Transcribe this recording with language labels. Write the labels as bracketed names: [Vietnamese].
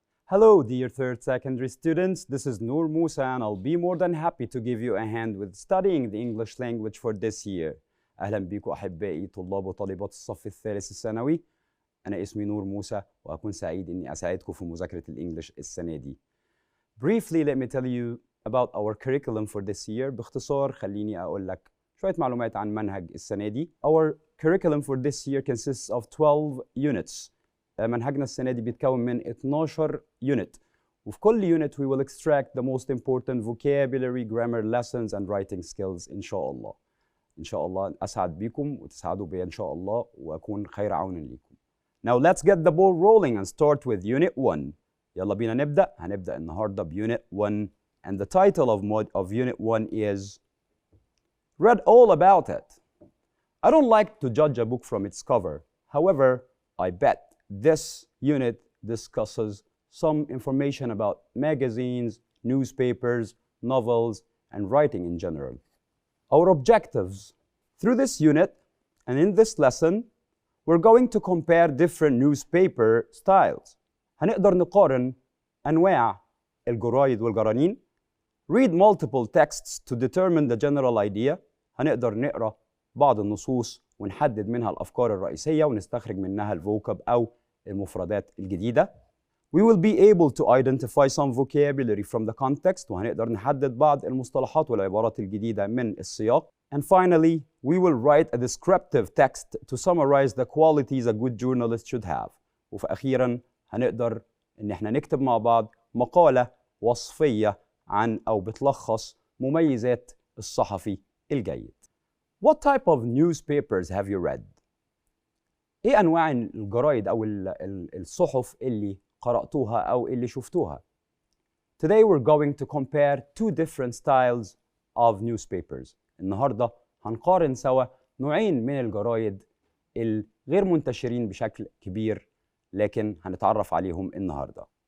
[English] Hello, dear third secondary students. This is Noor Musa, and I'll be more than happy to give you a hand with studying the English language for this year. [Arabic] أهلا بكم أحبائي طلاب وطالبات الصف الثالث الثانوي. أنا اسمي نور موسى وأكون سعيد إني أساعدكم في مذاكرة الإنجليش السنة دي. [English] Briefly, let me tell you about our curriculum for this year. [Arabic] باختصار خليني أقول لك شوية معلومات عن منهج السنة دي. [English] Our curriculum for this year consists of 12 units. [Arabic] منهجنا السنة دي بيتكون من 12 unit. وفي كل [English] unit we will extract the most important vocabulary, grammar lessons and writing skills إن شاء الله. [Arabic] إن شاء الله أسعد بيكم وتسعدوا بي إن شاء الله وأكون خير عون ليكم. [English] Now let's get the ball rolling and start with unit 1. [Arabic] يلا بينا نبدأ. هنبدأ النهاردة [English] بunit 1 and the title of unit 1 is Read all about it. I don't like to judge a book from its cover. However, I bet this unit discusses some information about magazines, newspapers, novels, and writing in general. Our objectives. Through this unit and in this lesson, we're going to compare different newspaper styles. [Arabic] هنقدر نقارن أنواع الجرايد والجرانين. [English] Read multiple texts to determine the general idea. [Arabic] هنقدر نقرأ بعض النصوص ونحدد منها الأفكار الرئيسية ونستخرج منها الفوكاب أو المفردات الجديدة. [English] We will be able to identify some vocabulary from the context [Arabic] وهنقدر نحدد بعض المصطلحات والعبارات الجديدة من السياق. [English] And finally, we will write a descriptive text to summarize the qualities a good journalist should have. [Arabic] وفي أخيراً هنقدر إن احنا نكتب مع بعض مقالة وصفية عن أو بتلخص مميزات الصحفي الجيد. [English] What type of newspapers have you read? [Arabic] إيه أنواع الجرايد أو الصحف اللي قرأتوها أو اللي شفتوها؟ [English] Today we're going to compare two different styles of newspapers. [Arabic] النهاردة هنقارن سوا نوعين من الجرايد الغير منتشرين بشكل كبير لكن هنتعرف عليهم النهاردة.